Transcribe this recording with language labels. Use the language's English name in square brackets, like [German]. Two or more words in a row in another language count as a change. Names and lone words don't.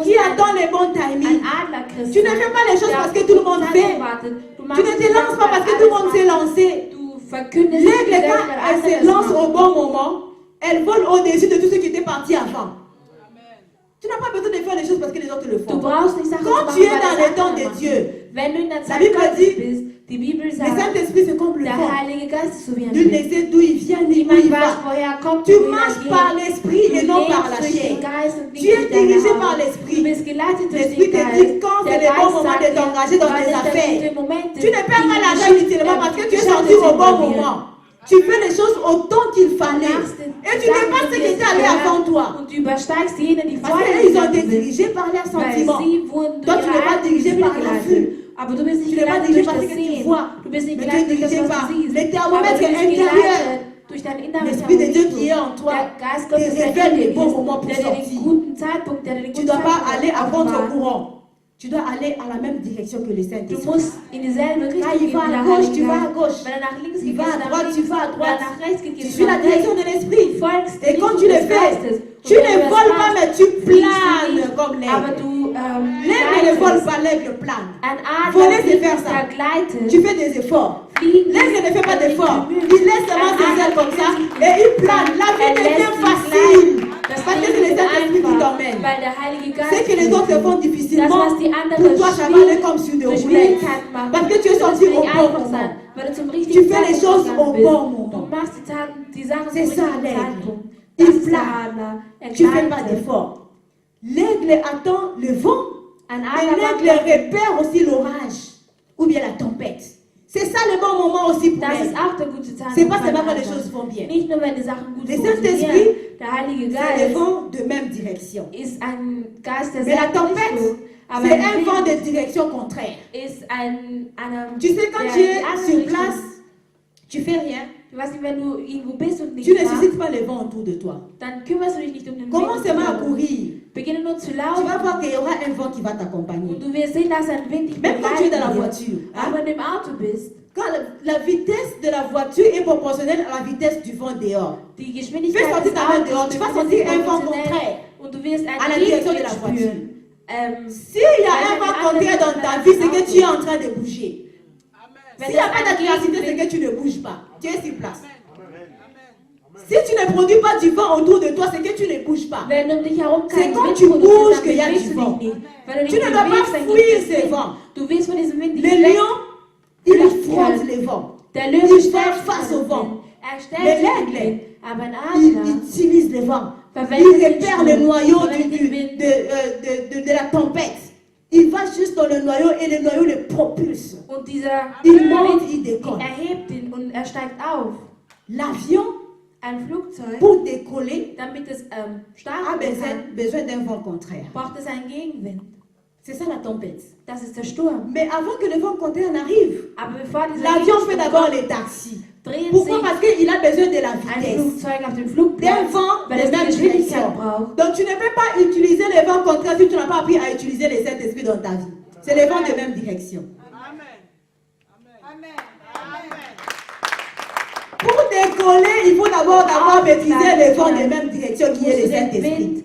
[French] qui attend les bons timings. [German] ein Adlerchrist [French] Tu ne fais pas les choses parce que tout le monde fait. Tu ne te lances pas parce que tout le monde s'est lancé. [German] Du verkündest [French] L'aigle, [German] die [French] quand elle se lance au bon moment, elle vole au-dessus de tout ce qui était parti avant. Tu n'as pas besoin de faire les choses parce que les autres le [German] Du [French] font. [German] brauchst nicht Sachen [French] Quand [German] zu [French] tu es [German] machen, [French] dans [German] weil [French] le [German] das [French] temps [German] andere [French] de [German] machen. [French] Dieu, [German] Wenn du in der Zeit [French] Bible [German] Gottes [French] dit, [German] bist, die Bibel [French] le [German] sagt, [French] Saint-Esprit c'est comme le [German] der [French] vent. [German] Heilige Geist ist so wie ein [French] Nul ne [German] Wind. [French] sait d'où il vient ni où [German] Niemand [French] il [German] weiß, [French] va. [German] woher er kommt [French] Tu [German] und wohin er [French] marches [German] geht. [French] par l'esprit et [German] Du [French] non par la [German] lebst durch [French] chair. [German] den Geist und nicht [French] Tu es [German] durch deine [French] dirigé [German] Haut. [French] par [German] Du [French] l'esprit. [German] bist geleitet durch [French] L'esprit [German] den [French] te [German] Geist. [French] dit quand c'est [German] Der [French] le bon [German] Geist [French] moment [German] sagt [French] de [German] dir, [French] t'engager dans [German] wann [French] tes [German] ist der [French] affaires. [German] gute Moment, [French] Tu ne perds pas l'argent inutilement parce que tu es sorti au bon moment. Tu fais les choses au temps qu'il fallait. Et tu dépasses ce qui était allé avant toi. [German] Und du übersteigst jene, die [French] Parce [German] vor dir [French] qu'ils ont été [German] gegangen sind. [French] dirigés par leurs [German] Weil [French] sentiments. [German] sie wurden [French] Toi, [German] durch [French] tu [German] ihre [French] n'es pas [German] eigenen [French] dirigé [German] Gefühle [French] par la [German] geleitet. [French] vue. [German] Aber du bist [French] Tu [German] nicht [French] n'es pas [German] geleitet [French] dirigé [German] durch [French] par ce [German] das [French] que tu [German] Sehen. [French] vois. [German] Du bist nicht [French] Mais tu es [German] geleitet durch das, [French] dirigé [German] was [French] par [German] du siehst. [French] le [German] Aber [French] thermomètre [German] du bist [French] intérieur. [German] geleitet durch deinen inneren [French] L'Esprit de Dieu qui est [German] Thermometer. [French] en toi [German] Der Geist [French] te [German] Gottes, der [French] révèle [German] in [French] les [German] dir [French] bons [German] ist, [French] moments pour [German] der dir den [French] sortir. [German] guten Zeitpunkt, der dir den [French] Tu ne [German] guten [French] dois pas [German] Zeitpunkt [French] aller à [German] offenbart. [French] contre-courant. Tu dois aller à la même direction que le [German] Du [French] Saint-Esprit. [German] musst in dieselbe Richtung [French] Quand il [German] gehen [French] va [German] wie [French] à [German] der [French] gauche, [German] Heilige [French] tu vas à [German] Geist. [French] gauche. [German] Wenn er nach links [French] Il [German] geht, [French] va [German] gehst [French] à [German] du nach [French] droite, [German] links. [French] tu vas à [German] Wenn er [French] droite. [German] nach rechts geht, [French] Tu [German] gehst [French] suis [German] du [French] la [German] nach [French] direction [German] rechts. [French] de l'Esprit. [German] Du folgst [French] Et [German] der [French] quand [German] Richtung [French] tu le [German] des [French] fais, [German] Geistes. [French] tu [German] Und wenn [French] ne [German] du das [French] voles pas, [German] machst, [French] mais tu [German] fliegst du [French] planes [German] nicht, [French] comme [German] aber [French] l'aigle. [German] du [French] L'aigle ne vole [German] gleitest. [French] pas, l'aigle plane. [German] Ein Adler [French] Voler, c'est [German] fliegt, [French] faire ça. [German] der gleitet. [French] Tu fais des efforts. [German] Fliegen [French] L'aigle ne fait pas [German] ist [French] d'efforts. [German] bemüht. [French] Il laisse seulement ses ailes comme ça et il plane. La vie devient facile. Parce que c'est le Saint-Esprit qui t'emmène. [German] Weil der Heilige Geist [French] Ce que les autres font [German] das, [French] difficilement, [German] was die anderen [French] pour toi, ça va aller comme sur des [German] durch [French] roulettes. [German] Schwierigkeiten machen, [French] Parce que tu es [German] wird es [French] sorti [German] für [French] au [German] dich [French] bon [German] einfach sein, [French] moment. [German] weil du zum [French] Tu [German] richtigen [French] fais les [German] Zeitpunkt [French] choses [German] gegangen [French] au [German] bist. [French] bon [German] Du [French] moment. [German] machst die Sachen zum [French] C'est ça, [German] richtigen [French] l'aigle. [German] Zeitpunkt. [French] Il [German] Das ist der [French] plane. [German] Adler. Er [French] Tu ne fais pas [German] gleitet. [French] d'efforts. L'aigle attend le vent. [German] Ein [French] Mais [German] Adler [French] l'aigle [German] wartet. [French] repère aussi l'orage ou bien la tempête. C'est ça le bon moment aussi pour [German] Das [French] l'aigle. [German] ist auch der gute Zeitpunkt. [French] C'est pas [German] beim [French] seulement quand les [German] Adler. [French] choses vont bien. [German] Nicht nur, wenn die Sachen gut [French] Le [German] funktionieren. [French] Saint-Esprit, [German] Der Heilige [French] C'est le [German] Geist [French] vent de même direction. [German] ist ein Geist der [French] Mais la [German] selben [French] tempête, [German] Richtung. Aber [French] c'est [German] ein [French] un vent [German] Wind [French] de direction contraire. [German] ist eine [French] Tu sais, quand [German] der [French] tu [German] die [French] es [German] andere [French] sur [German] Richtung. [French] place, tu fais rien. [German] Du weißt nicht, wenn du irgendwo bist und [French] Tu [German] nicht [French] ne [German] da, [French] suscites pas le vent autour de toi. [German] dann kümmerst du dich nicht um den [French] Commence [German] Wind. [French] seulement à courir. [German] Beginne nur zu [French] Tu vas [German] laufen [French] voir qu'il y aura un vent qui va t'accompagner. [German] und du wirst sehen, dass ein Wind dich [French] Même quand tu es dans la [German] begleiten wird. [French] voiture. hein. [German] Aber wenn du im Auto bist, [French] Quand la vitesse de la voiture est proportionnelle à la vitesse du vent dehors. [German] die Geschwindigkeit [French] Fais sortir [German] des [French] ta main dehors, [German] Autos [French] tu vas [German] befindet sich [French] sentir un vent [German] proportionell [French] contraire [German] und du wirst [French] à la [German] einen [French] direction de la [German] Gegenwind [French] voiture. [German] spüren. [French] S'il y a un vent contraire dans ta vie, c'est que tu es en train de bouger. S'il n'y a pas d'adversité, c'est que tu ne bouges pas. Tu es sur place. Si tu ne produis pas du vent autour de toi, c'est que tu ne bouges pas. [German] Wenn um dich herum [French] C'est [German] kein [French] quand [German] Wind [French] tu [German] produziert, [French] bouges [German] dann [French] qu'il y a [German] bewegst du du [French] vent. [German] dich nicht. Wenn du [French] Tu [German] dich [French] ne dois [German] bewegst, [French] pas [German] dann [French] fuir [German] gibt es [French] ces [German] Wind. [French] vents. [German] Du willst von diesem Wind nicht [French] Le [German] weg. [French] lion, il affronte les vents. [German] Der Löwe [French] Il [German] stellt [French] fait face au vent. [German] Er stellt [French] Mais [German] sich dem [French] l'aigle, [German] Wind. Aber ein [French] Il [German] Adler [French] utilise les vents. [German] verwendet [French] Il [German] den [French] repère le [German] Sturm, [French] noyau [German] verwendet den Wind. [French] de la tempête. Il va juste dans le noyau et le noyau le propulse. [German] Und dieser [French] Il monte, il [German] Wind [French] décolle. [German] erhebt ihn und er steigt auf. [French] L'avion, [German] Ein Flugzeug, [French] pour décoller, [German] damit es [French] a [German] starten kann, [French] besoin d'un vent contraire. [German] braucht es einen Gegenwind. [French] C'est ça la tempête. [German] Das ist der Sturm. [French] Mais avant que le vent contraire n'arrive, [German] Aber bevor dieser [French] l'avion fait [German] Windsturm [French] d'abord [German] kommt, [French] les taxis. [German] dreht [French] Pourquoi? [German] sich [French] Parce qu'il a besoin de la [German] ein [French] vitesse. [German] Flugzeug auf dem [French] D'un [German] Flugplatz, [French] vent [German] weil [French] de [German] es die [French] même [German] Geschwindigkeit [French] direction. [German] braucht. [French] Donc tu ne peux pas utiliser le vent contraire si tu n'as pas appris à utiliser les Saint-Esprit dans ta vie. C'est le vent de même direction. Pour décoller, il faut d'abord maîtriser le vent de même direction qui est le Saint-Esprit.